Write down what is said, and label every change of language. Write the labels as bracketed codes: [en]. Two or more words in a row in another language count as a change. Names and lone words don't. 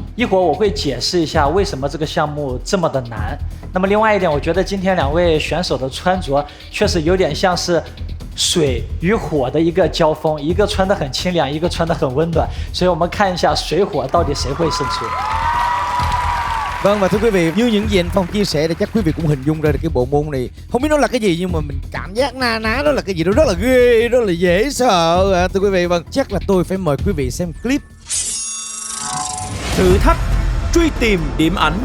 [zh] 一会儿我会解释一下为什么这个项目这么的难。那么另外一点，我觉得今天2位选手的穿着确实有点像是水与火的一个交锋，一个穿得很清凉，一个穿得很温暖，所以我们看一下水火到底谁会胜出。 [vi] Vâng, và thưa quý vị, như những gì anh Phong chia sẻ thì chắc quý vị cũng hình dung ra được cái bộ môn này. Không biết nó là cái gì nhưng mà mình cảm giác na ná đó là cái gì đó rất là ghê, rất là dễ sợ. Thưa quý vị, vâng, chắc là tôi phải mời quý vị xem clip. Thử thách truy tìm điểm ảnh.